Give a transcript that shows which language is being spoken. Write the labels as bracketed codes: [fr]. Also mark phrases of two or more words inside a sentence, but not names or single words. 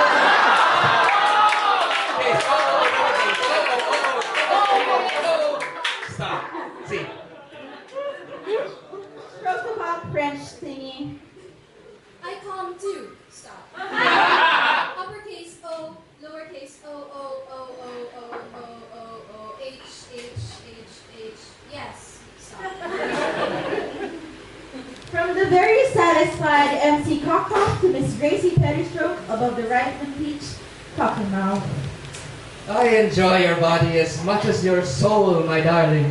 [en] Stop. See. Stroke the cock, French thingy. I come too. Stop. Uppercase O, lowercase O, O, O, O, O, O, O, O, H, H, H, H. Yes. Stop. From the very satisfied MC Cock-Cock to Miss Gracie Pettystroke above the right and peach, Cock-and-Mouth. I enjoy your body as much as your soul, my darling.